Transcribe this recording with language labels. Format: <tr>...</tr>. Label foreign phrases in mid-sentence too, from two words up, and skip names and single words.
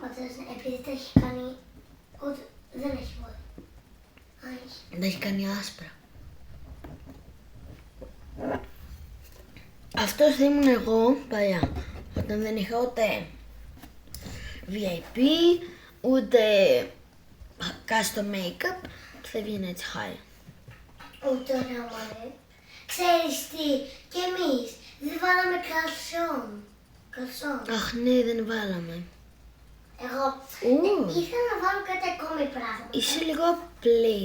<el>Επειδή τα έχει κάνει... Ούτε... Δεν έχει πόδια. Α, έχει. Τα έχει κάνει άσπρα. Αυτός θα ήμουν εγώ παλιά. Όταν δεν είχα ούτε VIP, ούτε</el> <en>custom make-up</en> <el>και θα βγαίνει έτσι high. Ούτε ωραία μου αρέσει. Ξέρεις τι, κι εμείς δεν βάλαμε καλσόν. Καλσόν. Αχ ναι, δεν βάλαμε. Εγώ Ου. ήθελα να βάλω κάτι ακόμη πράγμα. Είσαι λίγο απλή.</el>